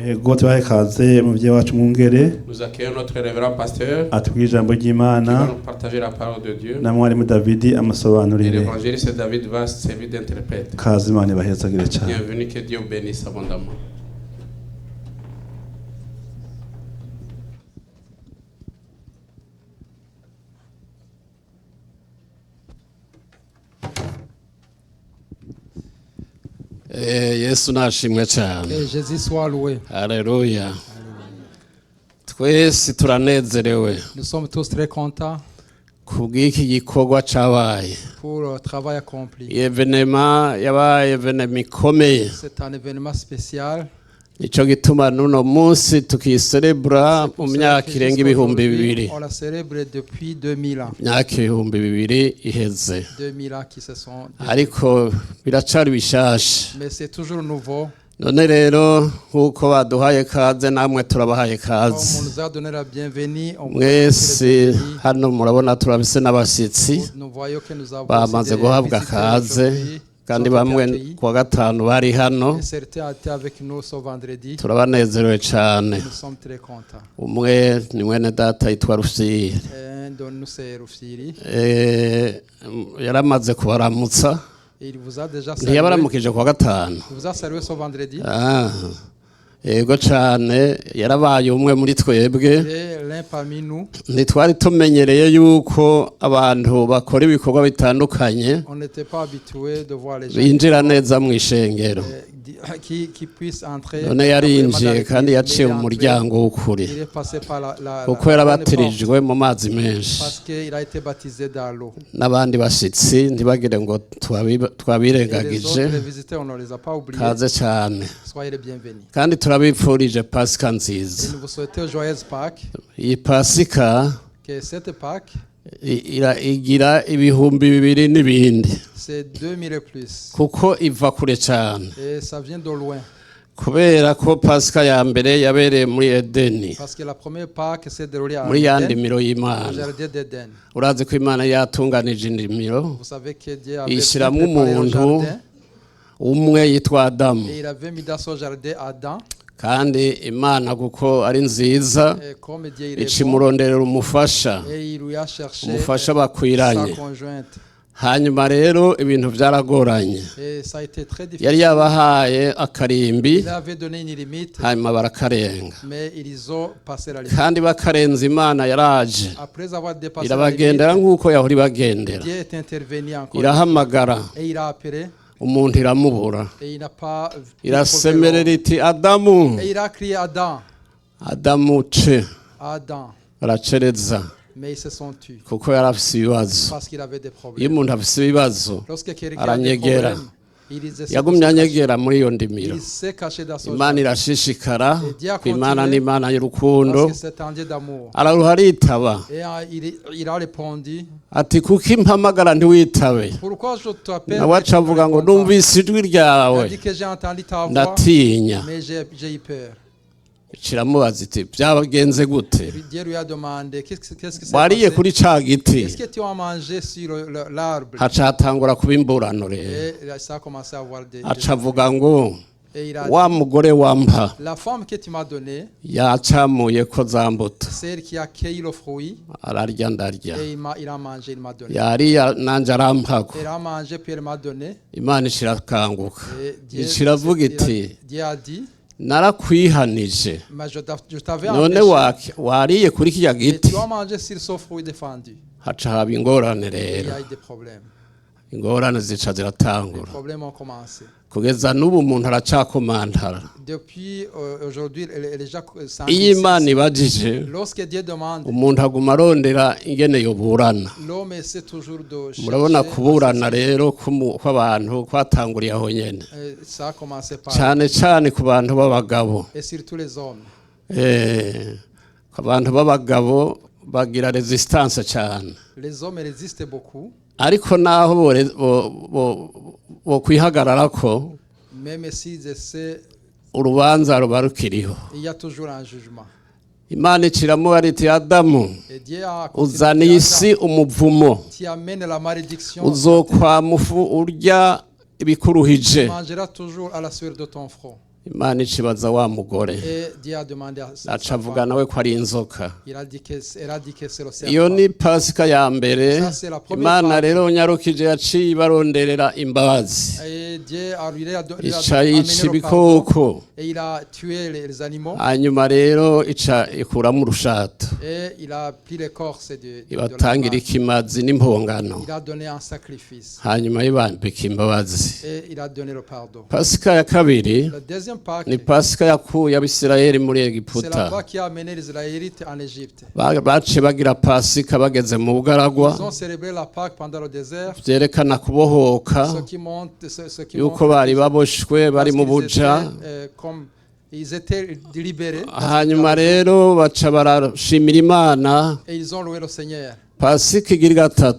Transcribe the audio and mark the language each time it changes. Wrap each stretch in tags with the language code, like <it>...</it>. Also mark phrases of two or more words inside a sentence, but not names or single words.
<rn>kuba tubaye kaze mu byo wacu mwungere</rn> <fr>Nous accueillons notre révérend pasteur</fr> <rn>atubwira ijambo</rn> <fr>qui</fr> <rn>ry'Imana</rn> <fr>va nous partager la parole de Dieu.</fr> <rn>na mwarimu Davidi</rn> <fr>Et</fr> <rn>amasobanurire.</rn> <fr>l'évangéliste David va servir d'interprète.</fr> <rn>Kaze Imana ibahezagire cyane.</rn> <fr>Bienvenue, que Dieu vous bénisse abondamment.</fr> <rn>Yesu nashimwe cyane.</rn> <fr>Que Jésus soit loué.</fr> <rn>Haleluya. Twese turanezerewe</rn> <fr>Nous sommes tous très contents</fr> <rn>kubw'iki gikorwa cabaye.</rn> <fr>pour le travail accompli.</fr> <rn>Evenema yabaye evenema ikomeye.</rn> <fr>C'est un événement spécial.</fr> <rn>Nico gituma nuno munsi tukiserebura mu myaka irenga ibihumbi bibiri.</rn> <fr>On l'a célébré depuis 2000 ans.</fr> <rn>Myaka ibihumbi bibiri iheze.</rn> <fr>2000 ans qui se sont...</fr> <rn>Ariko biracari bishasha.</rn> <fr>Mais c'est toujours nouveau.</fr> <rn>None rero nkuko baduhaye kaze namwe turabahaye</rn> <fr>Comme on</fr> <rn>kaze.</rn> <fr>nous a donné la bienvenue, on</fr> <rn>Mwese hano murabona turabise n'abashitsi</rn> <fr>nous voyons que nous avons</fr> <rn>bamaze</rn> <fr>aussi des</fr> <rn>guhabwa</rn> <fr>visiteurs</fr> <rn>kaze</rn> <fr>aujourd'hui.</fr> <rn>kandi</rn> <fr>Ils ont été</fr> <rn>bamwe</rn> <fr>accueillis.</fr> <rn>kuwa gatanu bari hano</rn> <fr>Et certains étaient avec nous ce vendredi.</fr> <rn>turabanezerewe cyane.</rn> <fr>Nous sommes très contents.</fr> <rn>Umwe ni mwene data yitwa Rusiri</rn> <fr>Un de nous, c'est Rufsiri.</fr> <rn>yaramaze kubaramutsa</rn> <fr>Et il vous a déjà salué.</fr> <rn>ntiyabaramukije kuwa gatanu.</rn> <fr>Il vous a salué ce vendredi.</fr> <rn>Yego cyane yarabaye umwe muri twebwe.</rn> <fr>Et l'un parmi nous,</fr> <rn>Ntitwari tumenyereye yuko abantu bakora ibikorwa bitandukanye</rn> <fr>on n'était pas habitué de voir les gens</fr> <rn>binjira neza mu ishengero.</rn> <fr>qui puissent entrer.</fr> <rn>None yarinjiye kandi yaciye mu muryango w'ukuri</rn> <fr>Il est passé par la</fr> <rn>kuko yarabatirijwe mu mazi menshi.</rn> <fr>parce qu'il a été baptisé dans l'eau.</fr> <rn>N'abandi bashitsi ntibagire ngo</rn> <fr>Et les</fr> <rn>twabirengagije.</rn> <fr>autres visiteurs, on ne les a pas oubliés.</fr> <rn>Kaze cyane</rn> <fr>Soyez les bienvenus.</fr> <rn>kandi turabipfurije pasika</rn> <fr>Et</fr> <rn>nziza.</rn> <fr>nous vous souhaitons joyeuse Pâques.</fr> <rn>Iyi pasika</rn> <fr>Que cette Pâques,</fr> <rn>igira ibihumbi bibiri n'ibindi</rn> <fr>c'est 2000 et plus.</fr> <rn>kuko iva kure cyane,</rn> <fr>Et ça vient de loin.</fr> <rn>kubera ko pasika ya mbere yabereye muri Edeni,</rn> <fr>Parce que la première Pâques s'est déroulée à</fr> <rn>muri ya</rn> <fr>Éden,</fr> <rn>ndimiro</rn> <fr>au</fr> <rn>y'Imana.</rn> <fr>jardin d'Éden.</fr> <rn>Urazi ko Imana yatunganije indimiro</rn> <fr>Vous savez que Dieu avait</fr> <rn>ishyiramo</rn> <fr>préparé le</fr> <rn>umuntu</rn> <fr>jardin.</fr> <rn>umwe yitwa Adamu,</rn> <fr>Et il avait mis dans son jardin Adam.</fr> <rn>kandi Imana kuko ari nziza</rn> <fr>Et comme Dieu il est bon,</fr> <rn>icimuronderera umufasha,</rn> <fr>et il lui a cherché</fr> <rn>umufasha</rn> <fr>sa</fr> <rn>bakwiranye.</rn> <fr>conjointe.</fr> <rn>Hanyuma rero ibintu byaragoranye,</rn> <fr>Et ça a été très difficile.</fr> <rn>yari yabahaye akarimbi</rn> <fr>Il avait donné une limite,</fr> <rn>hanyuma barakarenga,</rn> <fr>mais ils ont passé la limite.</fr> <rn>kandi bakarenza Imana yaraje</rn> <fr>Après avoir dépassé la</fr> <rn>irabagendera</rn> <fr>limite,</fr> <rn>nk'uko yahora ibagendera,</rn> <fr>Dieu est intervenu encore.</fr> <rn>irahamagara</rn> <fr>Et il a appelé,</fr> <rn>umuntu iramubura,</rn> <fr>et il n'a pas pu</fr> <rn>irasemerera</rn> <fr>trouver</fr> <rn>iti Adamu,</rn> <fr>l'homme. Et il a crié Adam,</fr> <rn>Adamu ce</rn> <fr>Adam.</fr> <rn>aracereza</rn> <fr>Mais ils se sont tus</fr> <rn>kuko yari afise ibibazo.</rn> <fr>parce qu'il avait des</fr> <rn>Iyo</rn> <fr>problèmes.</fr> <rn>umuntu afise ibibazo</rn> <fr>Lorsque quelqu'un a des</fr> <rn>aranyegera,</rn> <fr>problèmes, il</fr> <rn>yagumye anyegera muri iyo ndimiro.</rn> <fr>s'est caché dans son</fr> <rn>Imana</rn> <fr>jardin.</fr> <rn>irashishikara</rn> <fr>Et Dieu a</fr> <rn>ku Imana</rn> <fr>continué,</fr> <rn>n'Imana y'urukundo,</rn> <fr>parce que c'est un Dieu d'amour.</fr> <rn>araruha aritaba</rn> <fr>Et il a répondu,</fr> <rn>ati kuko impamagara ntiwitabe.</rn> <fr>pourquoi je t'appelle?</fr> <rn>Nawe aca avuga ngo numvise ijwi</rn> <fr>Il</fr> <rn>ryawe</rn> <fr>a dit que j'ai entendu ta voix,</fr> <rn>ndatinya.</rn> <fr>mais j'ai eu peur.</fr> <rn>Kiramubaza iti byagenze gute?</rn> <fr>Et puis Dieu lui a demandé, qu'est-ce qui s'est</fr> <rn>Wariye</rn> <fr>passé?</fr> <rn>kuri ca giti?</rn> <fr>Est-ce que tu as mangé sur l'arbre?</fr> <rn>Haca hatangura kuba imburano rero.</rn> <fr>Et ça a commencé à avoir des...</fr> <rn>Aca avuga ngo</rn> <fr>Et il a</fr> <rn>wa</rn> <fr>dit,</fr> <rn>mugore wampa</rn> <fr>la femme que tu m'as donnée,</fr> <rn>yacamuye ko za mbuto,</rn> <fr>celle qui a cueilli le fruit,</fr> <rn>ararya ndarya,</rn> <fr>et il a mangé, il m'a donné.</fr> <rn>yariya nanje arampako.</rn> <fr>Il a mangé, puis il m'a donné.</fr> <rn>Imana ishirakanguka</rn> <fr>Et Dieu,</fr> <rn>ishiravuga iti</rn> <fr>Dieu a dit,</fr> <rn>narakwihanije,</rn> <fr>mais je t'avais</fr> <rn>none</rn> <fr>empêché,</fr> <rn>wariye kuri kirya</rn> <fr>mais</fr> <rn>giti.</rn> <fr>tu as mangé sur ce fruit défendu.</fr> <rn>Haca haba ingorane</rn> <fr>Il y</fr> <rn>rero,</rn> <fr>a eu des problèmes.</fr> <rn>ingorane zica</rn> <fr>Les</fr> <rn>ziratangura</rn> <fr>problèmes ont commencé.</fr> <rn>kugeza n'ubu umuntu aracakomantara.</rn> <fr>Depuis aujourd'hui, les gens</fr> <rn>Iyo Imana ibajije</rn> <fr>lorsque Dieu demande,</fr> <rn>umuntu aguma arondera ingene yoburana.</rn> <fr>l'homme essaie toujours de</fr> <rn>Murabona</rn> <fr>chercher.</fr> <rn>kuburana rero kw'abantu kwatanguriye aho nyene,</rn> <fr>Ça a commencé par</fr> <rn>cyane cyane ku bantu b'abagabo.</rn> <fr>et surtout les hommes.</fr> <rn>Ku bantu b'abagabo bagira resistance cyane,</rn> <fr>Les hommes résistent beaucoup,</fr> <rn>ariko naho bo kwihagararako</rn> <fr>même s'ils essaient,</fr> <rn>urubanza ruba rukiriho.</rn> <fr>il y a toujours un jugement.</fr> <rn>Imana iciramuba riti Adamu,</rn> <fr>Et Dieu a</fr> <rn>uzaniye isi umuvumo,</rn> <fr>qui amène la malédiction.</fr> <rn>uzokwamufu urya</rn> <fr>Tu</fr> <rn>ibikuruhije.</rn> <fr>mangeras toujours à la sueur de ton front.</fr> <rn>imana icibaza wa mugore</rn> <fr>Et Dieu a demandé à sa</fr> <rn>aca avuga</rn> <fr>femme.</fr> <rn>nawe ko ari inzoka</rn> <fr>Elle a dit que c'est le</fr> <rn>iyo</rn> <fr>serpent.</fr> <rn>ni pasika ya mbere</rn> <fr>Ça, c'est la première</fr> <rn>imana</rn> <fr>Pâque.</fr> <rn>rero nyarukije yaciye ibaronderera imbabazi</rn> <fr>Et Dieu a lui a</fr> <rn>ica</rn> <fr>amené</fr> <rn>yica</rn> <fr>le pardon.</fr> <rn>ibikoko</rn> <fr>Et il a tué les animaux.</fr> <rn>hanyuma rero ica ikuramo urushato</rn> <fr>Et il a pris l'écorce de la</fr> <rn>ibatangira</rn> <fr>vache.</fr> <rn>ikimazi n'impongano</rn> <fr>Il a donné un sacrifice.</fr> <rn>hanyuma ibambika imbabazi</rn> <fr>Et il a donné le pardon.</fr> <rn>pasika ya kabiri</rn> <fr>Le deuxième Pâque,</fr> <rn>ni pasika yakuye abisirayeli muri</rn> <fr>c'est la</fr> <rn>egiputa</rn> <fr>Pâque qui a amené les Israélites en Égypte.</fr> <rn>baciye bagira pasika bageze mu bugaragwa</rn> <fr>Ils ont célébré la Pâque pendant le désert.</fr> <rn>byerekana kubohoka</rn> <fr>Ceux qui montent, ceux qui</fr> <rn>yuko</rn> <fr>montent,</fr> <rn>bari baboshwe bari mu</rn> <fr>parce qu'ils</fr> <rn>buja</rn> <fr>étaient, comme ils étaient libérés.</fr> <rn>hanyuma rero baca barashimira imana</rn> <fr>Et ils ont loué le Seigneur.</fr> <rn>pasika igira gatatu</rn>